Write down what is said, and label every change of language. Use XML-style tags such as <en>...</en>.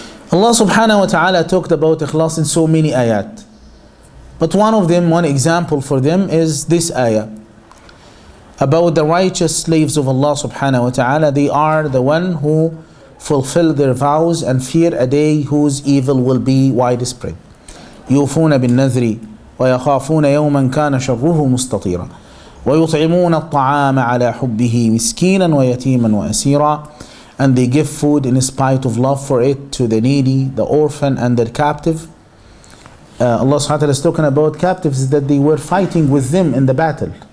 <en>Allah subhanahu wa ta'ala talked about ikhlas in so many ayat. But one example for them is this ayah about the righteous slaves of Allah subhanahu wa ta'ala. They are the one who fulfill their vows and fear a day whose evil will be widespread.</en> <ar>يوفون بالنذر ويخافون يوما كان شره مستطيرا ويطعمون الطعام على حبه مسكينا ويتيما وأسيرا.</ar> <en>And they give food in spite of love for it to the needy, the orphan and the captive. Allah subhanahu wa ta'ala is talking about captives that they were fighting with them in the battle.</en>